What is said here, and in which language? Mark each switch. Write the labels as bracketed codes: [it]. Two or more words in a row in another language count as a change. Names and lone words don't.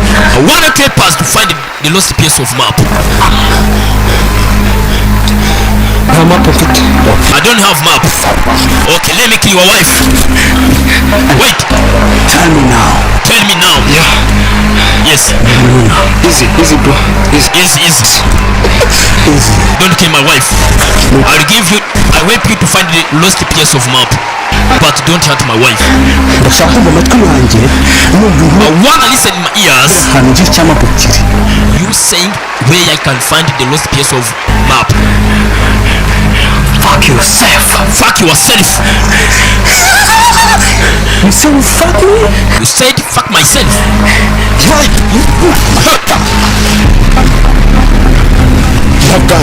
[en] I want to help us to find the lost piece of map. [rw] nta map mfite. [en] I don't have map. Okay, let me kill your wife. Wait. Tell me now. Tell me now. Yeah. Yes. No. Easy bro. Easy. Don't kill my wife. I'll help you to find the lost piece of map. But don't hurt my wife. [rw] Ndashaka kumva amatwi yanjye [en] I wanna listen in my ears. [rw] ahantu ngira icyamapa kiri. [en] You saying where I can find the lost piece of map. Fuck yourself. Fuck yourself. You say you fuck me? You said fuck myself. That gun.